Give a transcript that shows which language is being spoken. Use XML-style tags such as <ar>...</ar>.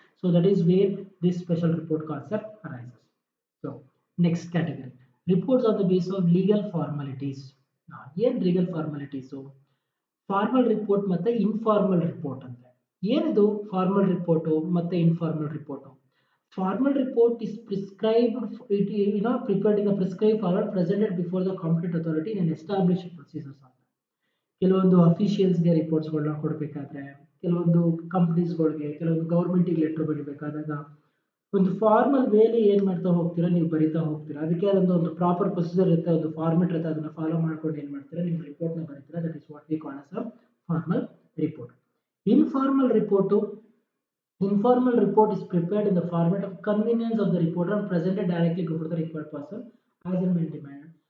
<en>So that is where this special report concept arises. So next category, reports on the base of legal formalities.</en> <kn>ಏನ್ legal ಫಾರ್ಮಾಲಿಟೀಸು? Formal report ಮತ್ತೆ informal report ಅಂತ. ಏನಿದು formal report ಮತ್ತೆ informal report?</kn> <en>Formal report is prescribed, prepared in a prescribed format presented before the competent authority in an established procedures.</en> <kn>ಕೆಲವೊಂದು ಅಫಿಷಿಯಲ್ಸ್ಗೆ ರಿಪೋರ್ಟ್ಸ್ಗಳನ್ನ ಕೊಡಬೇಕಾದ್ರೆ, ಕೆಲವೊಂದು ಕಂಪ್ನೀಸ್ಗಳಿಗೆ, ಕೆಲವೊಂದು ಗೌರ್ಮೆಂಟಿಗೆ letter ಬರೀಬೇಕಾದಾಗ ಒಂದು ಫಾರ್ಮಲ್ ವೇಲಿ ಏನು ಮಾಡ್ತಾ ಹೋಗ್ತೀರಾ, ನೀವು ಬರಿತಾ ಹೋಗ್ತೀರಾ. ಅದಕ್ಕೆ ಒಂದು ಪ್ರಾಪರ್ ಪ್ರೊಸೀಜರ್ ಇರುತ್ತೆ, ಒಂದು ಫಾರ್ಮೆಟ್ ಇರುತ್ತೆ, ಅದನ್ನ ಫಾಲೋ ಮಾಡ್ಕೊಂಡು ಏನು ಮಾಡ್ತೀರಾ, ನಿಮ್ಮ ರಿಪೋರ್ಟ್ನ ಬರೀತೀರಾ.</kn> <en>That is what we call as a formal report. Informal report, informal report is prepared in the format of convenience of the reporter and presented directly before the required person as and when demanded.</en>